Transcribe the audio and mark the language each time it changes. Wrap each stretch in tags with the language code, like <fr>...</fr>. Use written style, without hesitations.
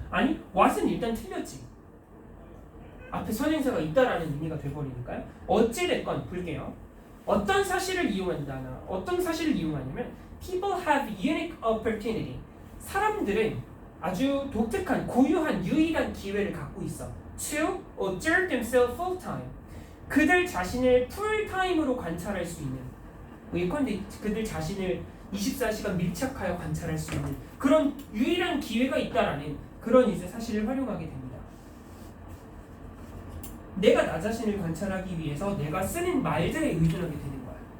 <ko>아니 왓은 일단 틀렸지. 앞에 선행사가 있다라는 의미가 돼버리니까요. 어찌됐건 볼게요. 어떤 사실을 이용한다나 어떤 사실을 이용하냐면</ko> <en>people have unique opportunity.</en> <ko>사람들은 아주 독특한 고유한 유일한 기회를 갖고 있어.</ko> <en>to observe themselves full time.</en> <ko>그들 자신을 풀타임으로 관찰할 수 있는 예컨대 그들 자신을 24시간 밀착하여 관찰할 수 있는 그런 유일한 기회가 있다라는 그런 이제 사실을 활용하게 됩니다. 내가 나 자신을 관찰하기 위해서 내가 쓰는 말들에 의존하게 되는 거야.</ko>